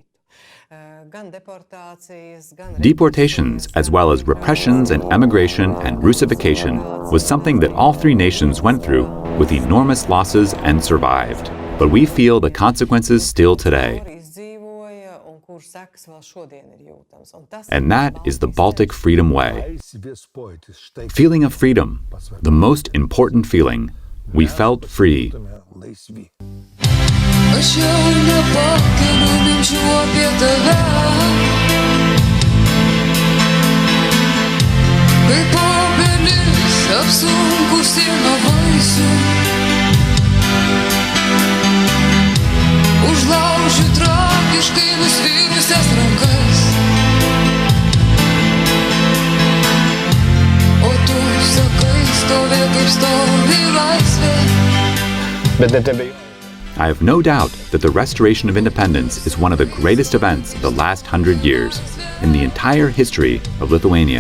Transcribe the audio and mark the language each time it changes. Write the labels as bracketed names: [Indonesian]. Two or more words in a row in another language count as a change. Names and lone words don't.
[English] Deportations, as well as repressions and emigration and Russification, was something that all three nations went through with enormous losses and survived. But we feel the consequences still today. And that is the Baltic Freedom Way. Feeling of freedom, the most important feeling. We felt free. [Lithuanian] Aš jau nepakeliu minčių apie tave, kaip obelis apsunkusi nuo vaisių, užlaužiu tragiškai nusvirusias rankas, o tu sakai stovė kaip stovi laisvė. [English] I have no doubt that the restoration of independence is one of the greatest events of the last 100 years in the entire history of Lithuania.